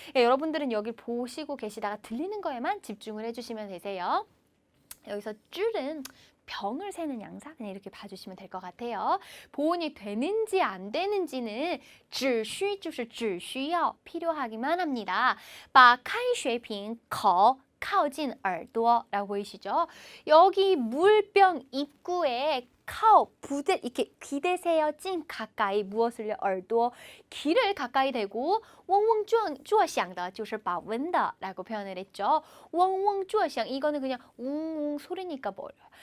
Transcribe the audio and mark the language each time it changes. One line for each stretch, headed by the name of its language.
Korean: 여러분들은 여기 보시고 계시다가 들리는 거에만 집중을 해주시면 되세요. 여기서 줄은 병을 세는 양사 그냥 이렇게 봐주시면 될 것 같아요. 보온이 되는지 안 되는지는
Chinese: 只需就是只需要
Korean: 필요하기만 합니다.
Chinese: 把开水瓶口靠近耳朵
Korean: 라고 보이시죠? 여기 물병 입구에 부대 이렇게 기대세요. 찐 가까이 무엇을요? 耳朵 귀를 가까이 대고
Chinese: 嗡嗡作响的就是保温的
Korean: 라고 표현을 했죠. 嗡嗡作响 이거는 그냥 웅웅 소리니까 뭐예요?